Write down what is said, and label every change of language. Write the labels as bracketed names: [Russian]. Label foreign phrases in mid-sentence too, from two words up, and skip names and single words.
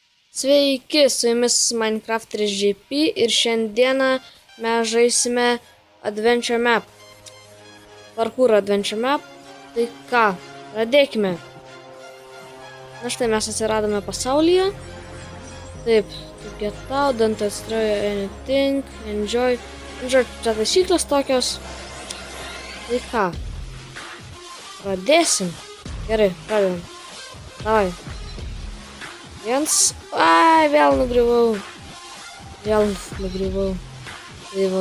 [Lithuanian] Sveiki, su jumis Minecrafteris JP ir šiandieną mes žaisime [English] Adventure Map. Parkour Adventure Map. [Lithuanian] Tai ką, pradėkime. Na štai mes atsiradome pasaulyje. Taip, [English] get out, don't destroy anything, enjoy. [Lithuanian] Žodžiu, čia taisyklės tokios. Tai ką, pradėsim. Gerai, pradedam. Davai. Viens. Ai, vėl nugriuvau. Tai va.